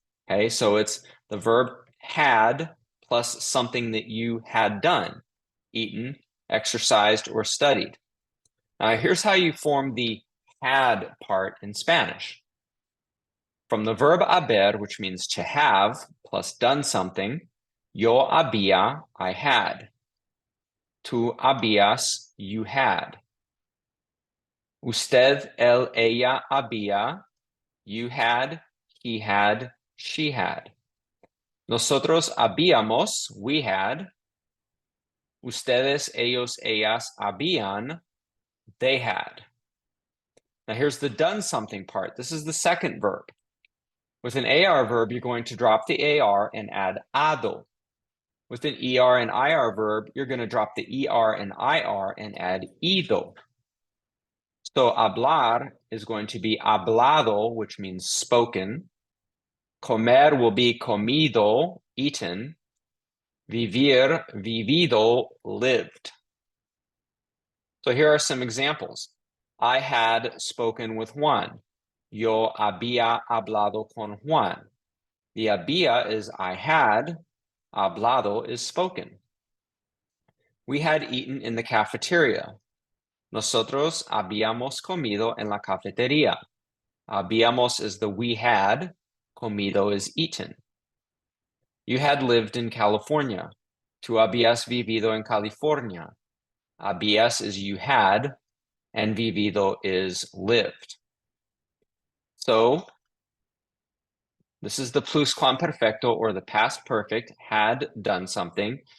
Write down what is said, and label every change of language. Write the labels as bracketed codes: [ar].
[en] Okay, so it's the verb had plus something that you had done, eaten, exercised, or studied. Now, here's how you form the had part in Spanish. From the verb haber, which means to have, plus done something, [es] yo había, [en] I had. [es] Tú habías, [en] you had. [es] Usted, él, ella había, [en] you had, he had, she had. [es] Nosotros habíamos, [en] we had. [es] Ustedes, ellos, ellas habían, [en] they had. Now here's the done something part. This is the second verb. With an AR verb, you're going to drop the AR and add ado. With an ER and IR verb, you're going to drop the ER and IR and add ido. So hablar is going to be hablado, which means spoken. Comer will be comido, eaten. Vivir, vivido, lived. So here are some examples. I had spoken with Juan. [es] Yo había hablado con Juan. [en] The había is I had. Hablado is spoken. We had eaten in the cafeteria. [es] Nosotros habíamos comido en la cafetería. [en] Habíamos is the we had. Comido is eaten. You had lived in California. [es] Tú habías vivido en California. [en] Habías is you had, and vivido is lived. So this is the pluscuamperfecto, or the past perfect, had done something.